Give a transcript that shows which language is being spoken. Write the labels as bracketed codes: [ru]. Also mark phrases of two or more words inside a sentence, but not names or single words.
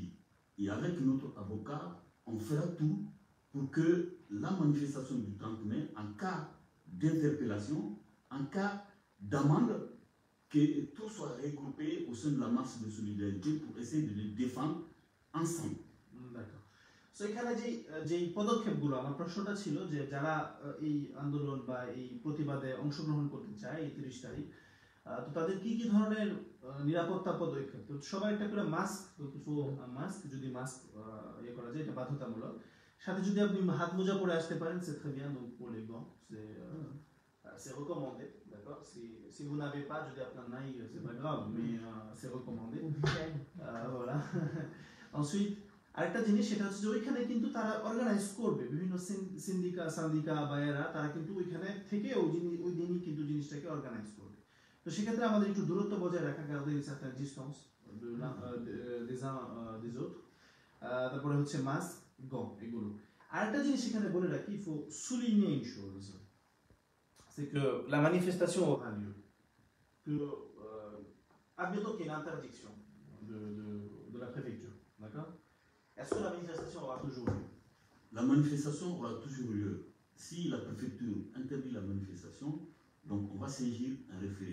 [fr] Et avec notre avocat, on fera tout pour que la manifestation du 30 mai, en cas d'interpellation, en cas d'amende, que tout soit regroupé au sein de la marche de solidarité pour essayer de les défendre ensemble. D'accord. [bn] সো এখানে যে পদক্ষেপগুলো, আমার প্রশ্নটা ছিল যে যারা এই আন্দোলন বা এই প্রতিবাদে অংশগ্রহণ করতে চায় এই 30 তারিখ, তো তাদের কি কি ধরনের নিরাপত্তা পদক্ষেপ? তো সবার একটা করে মাস্ক যদি মাস্ক ইয়ে করা যায় এটা বাধ্যতামূলক, সাথে যদি আপনি হাত মোজা পরে আসতে পারেন [fr] c'est très bien, donc pour les gants c'est recommandé, d'accord? Si vous n'avez pas, [bn] যদি আপনার নাই [fr] c'est pas grave, mais c'est recommandé. Voilà. [bn] Ensuite আরেকটা জিনিস সেটা হচ্ছে যে ওইখানে কিন্তু তারা অর্গানাইজ করবে বিভিন্ন সিন্ডিকা বা এরা, তারা কিন্তু ওইখানে থেকে ওই দিনই কিন্তু জিনিসটাকে অর্গানাইজ করবে। তো সেক্ষেত্রে আমাদের একটু দূরত্ব বজায় রাখা, [fr] garder une certaine distance des uns des autres, [bn] তারপরে হচ্ছে মাস্ক, গম, এগুলো। আরেকটা জিনিস এখানে বলে রাখি, [fr] il faut souligner une chose, c'est que la manifestation aura lieu, que admettons qu'il y ait une interdiction de la préfecture, d'accord? Est-ce que la manifestation aura toujours lieu? La manifestation aura toujours lieu. Si la préfecture interdit la manifestation, donc on va saisir un référé.